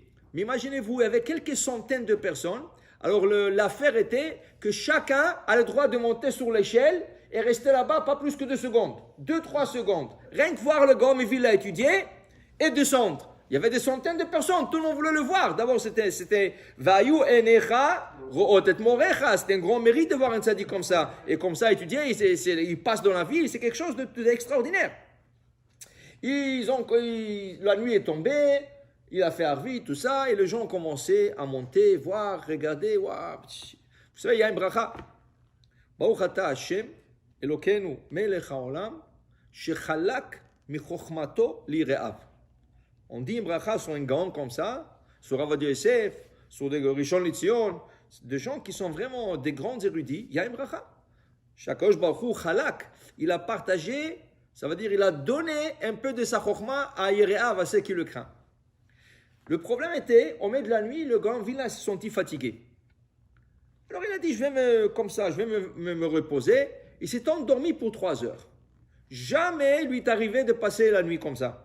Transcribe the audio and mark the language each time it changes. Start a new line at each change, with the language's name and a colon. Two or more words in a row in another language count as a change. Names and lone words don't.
French: Mais imaginez-vous, il y avait quelques centaines de personnes. Alors l'affaire était que chacun a le droit de monter sur l'échelle et rester là-bas pas plus que 2 secondes. 2-3 secondes. Rien que voir le Gaon Vilna étudier et descendre. Il y avait des centaines de personnes, tout le monde voulait le voir. D'abord, c'était
Hebrew: והיו עיניך רואות את מוריך.
French: C'était un grand mérite de voir un tzaddik comme ça. Et comme ça, étudier, il passe dans la ville, c'est quelque chose d'extraordinaire. La nuit est tombée, il a fait Arvi, tout ça, et les gens ont commencé à monter, voir, regarder. Wow. Vous savez, il y a un bracha.
Hebrew: ברוך אתה השם אלוקינו מלך העולם שחלק מחכמתו ליראיו.
French: On dit une bracha sur un gaon comme ça, sur Rav Ovadia Yosef, sur des Rishon LeZion, des gens qui sont vraiment des grands érudits. Il y a une bracha.
Hebrew: שהקדוש ברוך הוא חלק,
French: il a partagé, ça veut dire il a donné un peu de sa chokhma à Yereav, à ceux qui le craignent. Le problème était, au milieu de la nuit, le Gaon Vilna se sentit fatigué. Alors il a dit, je vais me reposer. Il s'est endormi pour 3 heures. Jamais lui est arrivé de passer la nuit comme ça.